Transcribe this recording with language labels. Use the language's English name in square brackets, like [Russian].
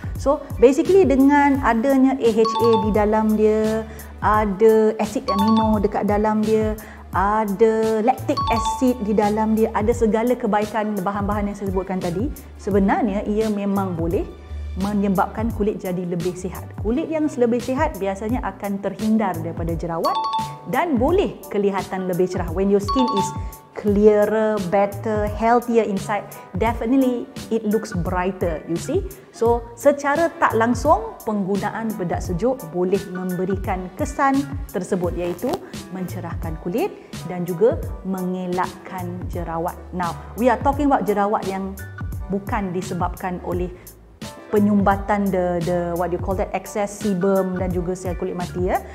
[English] So basically [Malay] dengan adanya AHA di dalam dia, ada asid amino dekat dalam dia, ada lactic acid di dalam dia, ada segala kebaikan bahan-bahan yang saya sebutkan tadi, sebenarnya ia memang boleh menyebabkan kulit jadi lebih sihat. Kulit yang lebih sihat biasanya akan terhindar daripada jerawat dan boleh kelihatan lebih cerah. [English] When your skin is clearer, better, healthier inside, definitely it looks brighter, you see. So [Malay] secara tak langsung, penggunaan bedak sejuk boleh memberikan kesan tersebut, iaitu mencerahkan kulit dan juga mengelakkan jerawat. [English] Now, we are talking about [Malay] jerawat yang bukan disebabkan oleh penyumbatan [English] what you call that, excess sebum [Malay] dan juga sel kulit mati.